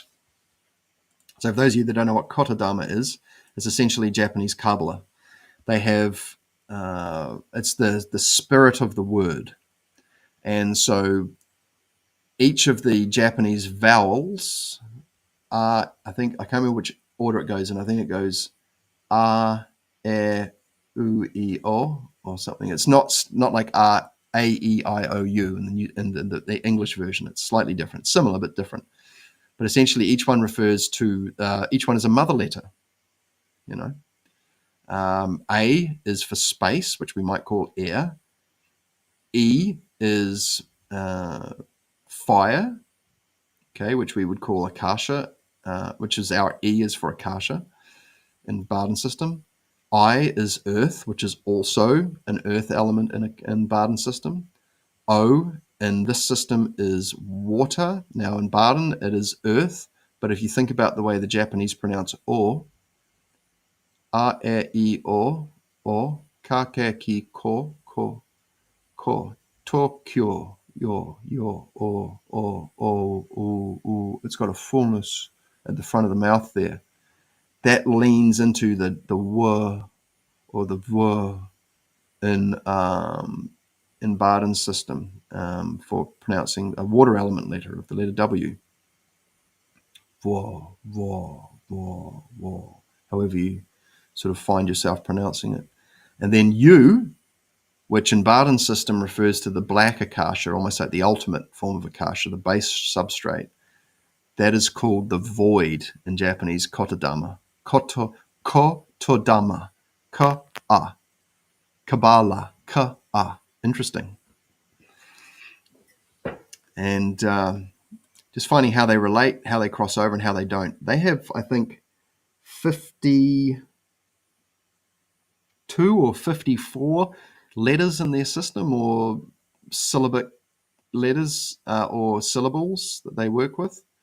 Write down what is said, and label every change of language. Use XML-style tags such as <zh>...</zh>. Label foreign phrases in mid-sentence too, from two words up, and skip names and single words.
<en>So, for those of you that don't know what Kotodama is, it's essentially Japanese Kabbalah. They have it's the spirit of the word, and so each of the Japanese vowels are, I can't remember which order it goes in. I think it goes a, e, u, I, o, or something. It's not like a, e, I, o, u in the English version. It's slightly different, similar but different. But essentially, each one refers to each one is a mother letter. A is for space, which we might call air. E is fire, okay, which we would call akasha, which is our E is for akasha in Barden system. I is earth, which is also an earth element in Barden system. O in this system is water. Now in Barden it is earth, but if you think about the way the Japanese pronounce o, a, e, I, o, ka, ke, ki, ko, Tokyo, o. It's got a fullness at the front of the mouth there. That leans into the w or the v in Barden's system for pronouncing a water element letter of the letter W. However you sort of find yourself pronouncing it. And then U, which in Barden's system refers to the black akasha, almost like the ultimate form of akasha, the base substrate. That is called the void in Japanese, kotodama. Kotodama. Ka-a. Kabbalah. Ka-a. Interesting. And just finding how they relate, how they cross over, and how they don't. They have, I think, 52 or 54 letters in their system, or syllabic letters or syllables that they work with.</en>